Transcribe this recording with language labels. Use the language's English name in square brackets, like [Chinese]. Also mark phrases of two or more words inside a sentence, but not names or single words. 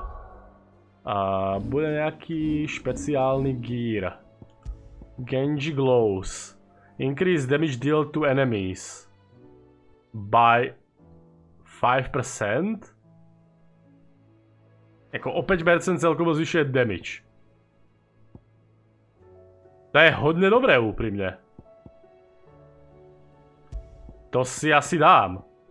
[Slovak] Bude nejaký špeciálny gear. Genji Glows. [English] Increase damage dealt to enemies. By 5%. [Slovak] Jako o 5% celkovo zvyšuje damage. To je hodne dobré, úprimne. To si asi dám.